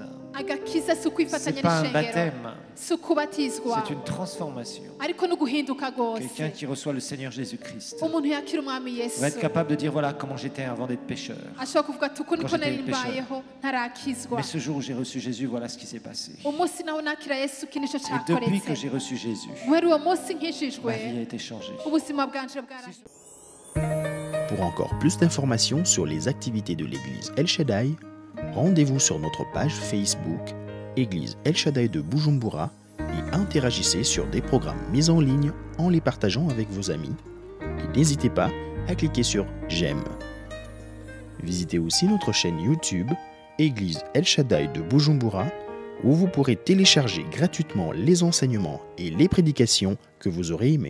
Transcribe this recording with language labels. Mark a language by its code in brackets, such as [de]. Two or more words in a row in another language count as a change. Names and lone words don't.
[rn] agakiza si [fr] Ce [rn] ukwifatanya [fr] n'est pas un [rn] n'ishengero [fr] baptême. [rn] si ukubatizwa [fr] C'est une transformation. [rn] ariko no guhinduka rwose [fr] Quelqu'un qui reçoit le Seigneur Jésus-Christ [rn] umuntu yakira umwami yesu [fr] va être capable de dire voilà comment j'étais avant d'être pécheur. [rn] ashobora kuvuga ati uko niko [fr] Quand j'étais [rn] nari mbayeho ntarakizwa [fr] Mais ce jour où j'ai reçu Jésus, voilà ce qui s'est passé. [rn] umunsi nawe nakira yesu iki nicyo [fr] Et depuis que [rn] cyakoretse [fr] j'ai reçu Jésus, [rn] guhera uwo munsi nkijijwe [fr] ma vie a été changée. [rn] ubuzima bwanje bwarahindutse. [fr] Pour encore plus d'informations sur les activités de l'église El Shaddai, rendez-vous sur notre page Facebook Église El Shaddai de Bujumbura et interagissez sur des programmes mis en ligne en les partageant avec vos amis. Et n'hésitez pas à cliquer sur J'aime. Visitez aussi notre chaîne YouTube Église El Shaddai de Bujumbura où vous pourrez télécharger gratuitement les enseignements et les prédications que vous aurez aimés.